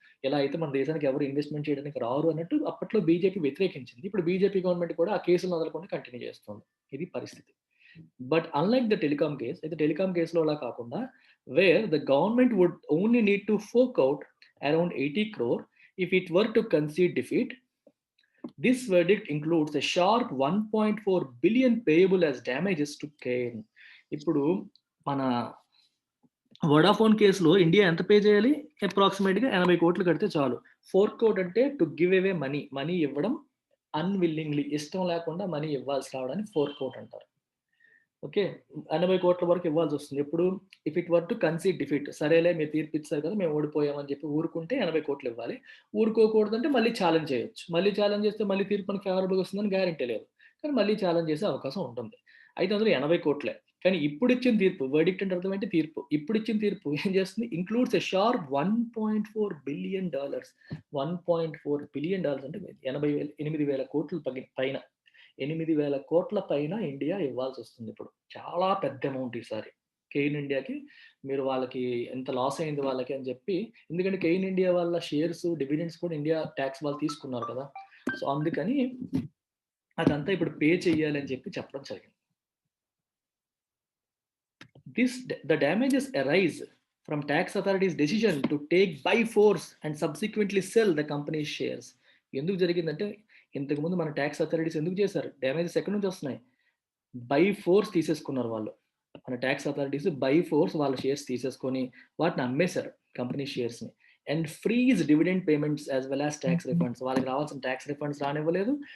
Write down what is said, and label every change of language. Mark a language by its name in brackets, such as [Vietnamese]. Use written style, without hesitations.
[Telugu] ఇలా అయితే మన దేశానికి ఎవరు ఇన్వెస్ట్‌మెంట్ చేయడానికి రారు అన్నట్టు అప్పట్లో బీజేపీ వ్యతిరేకించింది. ఇప్పుడు బీజేపీ గవర్నమెంట్ కూడా ఆ కేసులను వదలకుండా కంటిన్యూ చేస్తుంది. ఇది పరిస్థితి. [English] but unlike the telecom case, [Telugu] అయితే టెలికామ్ కేస్‌లో అలా కాకుండా [English] Where the government would only need to fork out around 80 crore if it were to concede defeat. This verdict includes a sharp 1.4 billion payable as damages to Cain. [Telugu] ఇప్పుడు మన Vodafone కేసులో India ఎంత pay చేయాలి? అప్రాక్సిమేట్‌గా 80 కోట్లు కడితే చాలు. Fork out అంటే [English] to give away money, [Telugu] money ఇవ్వడం అన్‌విల్లింగ్‌లీ, ఇష్టం లేకుండా మనీ ఇవ్వాల్సి రావడాన్ని ఫోర్క్ ఔట్ అంటారు. ఓకే. 80 కోట్ల వరకు ఇవ్వాల్సొస్తుంది. ఎప్పుడు? [English] If it were to concede defeat. [Telugu] సరేలే మీరు తీర్పిచ్చారు కదా! మేము ఓడిపోయామని చెప్పి ఊరుకుంటే 80 కోట్లు ఇవ్వాలి. ఊరుకోకూడదంటే మళ్ళీ ఛాలెంజ్ చేయొచ్చు. మళ్ళీ ఛాలెంజ్ చేస్తే మళ్ళీ తీర్పు మనకి ఫేవరబుల్‌గా వస్తుందని గ్యారంటీ లేదు. కానీ మళ్ళీ ఛాలెంజ్ చేసే అవకాశం ఉంటుంది. అయితే అందులో 80 కోట్లే. కానీ ఇప్పుడిచ్చిన తీర్పు, వర్డిక్ట్ అంటే అర్థం ఏంటి? తీర్పు. ఇప్పుడిచ్చిన తీర్పు ఏం చేస్తుంది? [English] Includes a sharp $1.4 billion. [Telugu] $1.4 బిలియన్ అంటే 8,000 కోట్ల పైన. 8,000 కోట్ల పైన ఇండియా ఇవ్వాల్సొస్తుంది ఇప్పుడు. చాలా పెద్ద అమౌంట్ ఈసారి. కెయిన్ ఇండియాకి మీరు వాళ్ళకి ఎంత లాస్ అయింది వాళ్ళకి అని చెప్పి, ఎందుకంటే కెయిన్ ఇండియా వాళ్ళ షేర్స్, డివిడెండ్స్ కూడా ఇండియా టాక్స్ వాళ్ళు తీసుకున్నారు కదా! సో, అందుకని అదంతా ఇప్పుడు పే చేయాలి అని చెప్పి చెప్పడం జరిగింది. [English] The damages arise from tax authorities' decision to take by force and subsequently sell the company's shares. [Telugu] ఎందుకు జరిగిందంటే, ఇంతకుముందు మన టాక్స్ అథారిటీస్ ఎందుకు చేశారు? డ్యామేజెస్ ఎక్కడి నుంచి వస్తున్నాయి? బై ఫోర్స్ తీసేసుకున్నారు వాళ్ళు. మన టాక్స్ అథారిటీస్ బై ఫోర్స్ వాళ్ళ షేర్స్ తీసేసుకొని వాటిని అమ్మేశారు, company షేర్స్‌ని. [English] And freeze dividend payments as well as tax refunds. [Telugu] వాళ్ళకి రావాల్సిన టాక్స్ రిఫండ్స్ రానివ్వలేదు.